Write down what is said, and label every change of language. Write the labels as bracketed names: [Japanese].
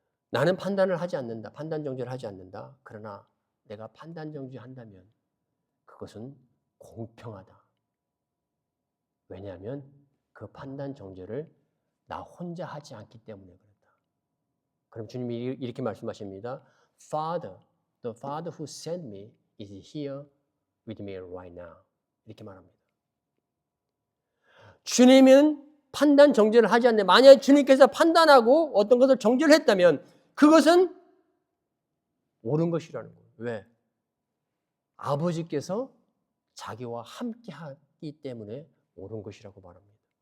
[Korean] 나는 판단을 하지 않는다. 판단 정죄를 하지 않는다. 그러나 내가 판단 정죄한다면 그것은 공평하다. 왜냐하면 그 판단 정죄를 나 혼자 하지 않기 때문에 그렇다. 그럼 주님이 이렇게 말씀하십니다. [English] Father, the Father who sent me is here with me right now. [Korean] 이렇게 말합니다. 주님은 판단 정죄를 하지 않는데 만약에 주님께서 판단하고 어떤 것을 정죄를 했다면 그것은 옳은 것이라는 거예요. 왜? 아버지께서 자기와 함께 하기 때문에 옳은 것이라고 말합니다.